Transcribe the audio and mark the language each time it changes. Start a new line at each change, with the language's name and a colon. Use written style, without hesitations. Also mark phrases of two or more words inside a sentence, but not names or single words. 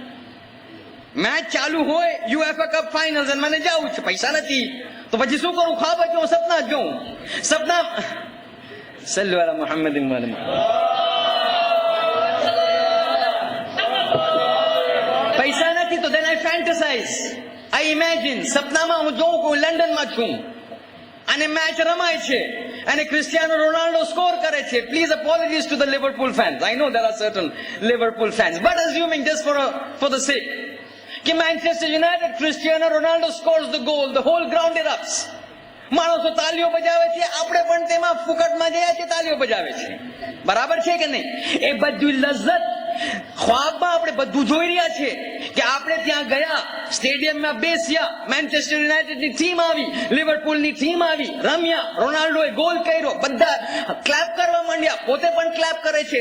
Gujarati: મેચ ચાલુ હોય, UEFA કપ ફાઇનલ્સ, અને મને જાવું છે, પૈસા નથી તો પછી શું કરું? ખ્વાબ જ જોઉં, સપના જ જોઉં. સપના
Arabic: صلوا على محمد.
Gujarati: પૈસા નથી તો
English: then I fantasize, I imagine.
Gujarati: સપનામાં હું જોઉં કે હું લંડનમાં છું અને મેચ રમાય છે અને ક્રિસ્ટિયાનો રોનાલ્ડો સ્કોર કરે છે.
English: પ્લીઝ apologies to the Liverpool fans. I know there are certain Liverpool fans, but assuming just for the sake કે Manchester United, Cristiano Ronaldo scores the goal, the whole ground erupts.
Gujarati: માણસો તાલીઓ બજાવે છે, આપણે પણ તેમાં ફુકટમાં જયા છે, તાલીઓ બજાવે છે. બરાબર છે કે નહીં? એ બધું લજ્જત ખ્વાબમાં આપણે બધું જોઈ રહ્યા છે કે આપણે ત્યાં ગયા, સ્ટેડિયમમાં બેસ્યા, મેન્ચેસ્ટર યુનાઇટેડની ટીમ આવી, લિવરપુલની ટીમ આવી, રમ્યા, રોનાલ્ડોએ ગોલ કર્યો, બધા ક્લેપ કરવા માંડ્યા, પોતે પણ ક્લેપ કરે છે.